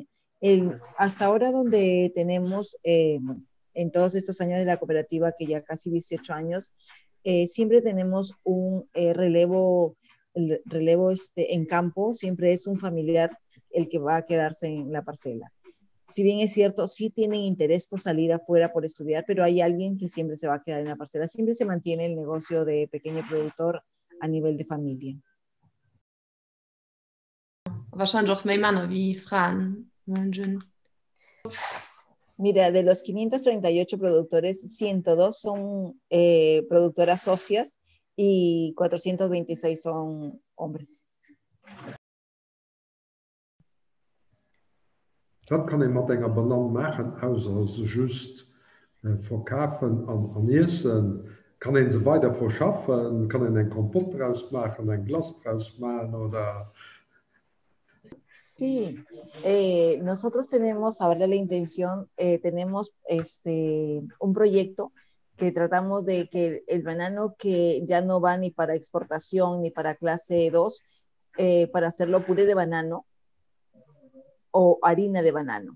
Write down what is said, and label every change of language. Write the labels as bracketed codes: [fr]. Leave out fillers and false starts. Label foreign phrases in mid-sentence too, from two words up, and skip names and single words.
[es] Hasta ahora donde tenemos, en todos estos años de la cooperativa, que ya casi 18 años, siempre tenemos un relevo en campo, siempre es un familiar el que va a quedarse en la parcela. Si bien es cierto, sí tienen interés por salir afuera, por estudiar, pero hay alguien que siempre se va a quedar en la parcela. Siempre se mantiene el negocio de pequeño productor a nivel de familia. [de] Wahrscheinlich auch mehr Männer wie Frauen. [es] Mira, de los 538 productores, 102 son productoras socias y 426 son hombres. [de] Das kann ich mit einer Banane machen, außer just verkaufen an Essen. Kann ich sie weiter verschaffen? Kann ich einen Kompott draus machen, ein Glas draus machen oder... [es] Sí, nosotros tenemos ahora la intención, tenemos un proyecto que tratamos de que el banano que ya no va ni para exportación ni para clase 2, para hacerlo puré de banano o harina de banano.